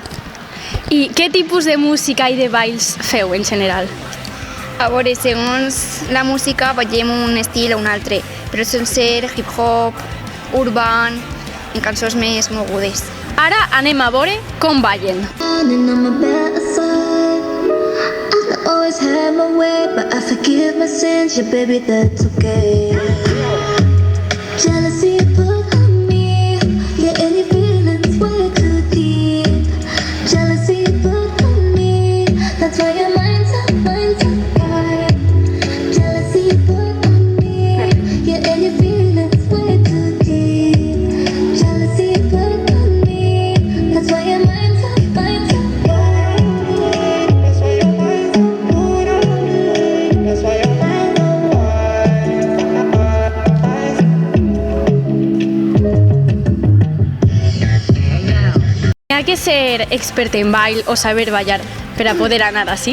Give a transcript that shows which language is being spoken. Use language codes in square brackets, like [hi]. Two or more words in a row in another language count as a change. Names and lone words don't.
[ca] I què tipus de música i de balls feu en general? A veure, segons la música ballem un estil o un altre, però sol ser hip-hop, urban, en cançons més mogudes. Ara anem a veure com ballen. [en] Always had my way, but I forgive my sins, yeah baby that's okay. Jealousy put on me, yeah any feelings way too deep. Jealousy put on me, that's why your mind's up right. Jealousy put on me, yeah any feelings way too deep. Jealousy put on me, that's why your mind's up right. [ca] Hi ha que ser expert en ball o saber ballar per a poder anar així?